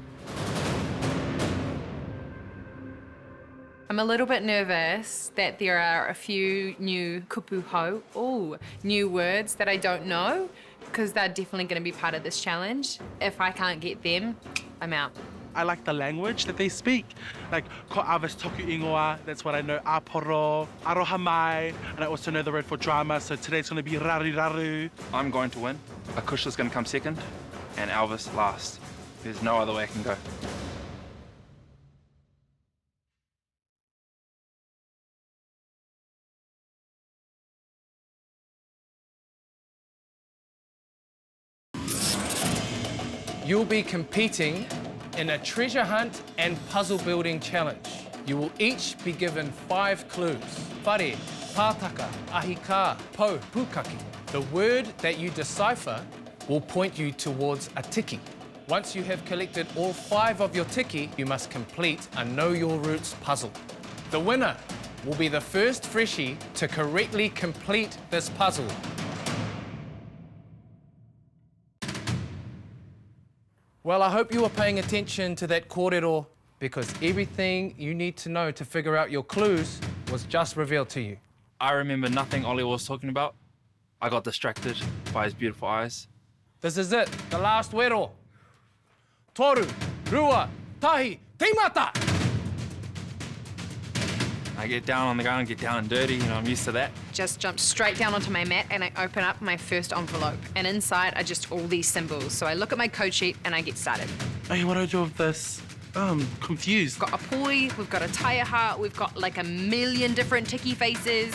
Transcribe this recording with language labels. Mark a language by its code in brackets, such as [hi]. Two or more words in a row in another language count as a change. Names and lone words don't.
[en] I'm a little bit nervous that there are a few new kupuhau, new words that I don't know, because they're definitely going to be part of this challenge. If I can't get them, I'm out. I like the language that they speak. Like, [mi] ko awas toku ingoa, [en] that's what I know. [mi] Aporo, aroha mai, [en] and I also know the word for drama, so today's going to be [mi] rari raru. [en] I'm going to win. Akushla's going to come second and Elvis last. There's no other way I can go. You'll be competing in a treasure hunt and puzzle building challenge. You will each be given 5 clues. [mi] Whare, pātaka, ahi kā, po, pukaki. [en] The word that you decipher will point you towards a tiki. Once you have collected all 5 of your tiki, you must complete a Know Your Roots puzzle. The winner will be the first freshie to correctly complete this puzzle. Well, I hope you were paying attention to that kōrero, because everything you need to know to figure out your clues was just revealed to you. I remember nothing Ollie was talking about. I got distracted by his beautiful eyes. This is it, the last wero. [mi] Toru, rua, tahi, teimata! [en] I get down on the ground, get down and dirty, you know, I'm used to that. Just jumped straight down onto my mat and I open up my first envelope. And inside are just all these symbols. So I look at my code sheet and I get started. Hey, what do I do with this? I'm confused. We've got a poi, we've got a taiaha, we've got like a million different tiki faces.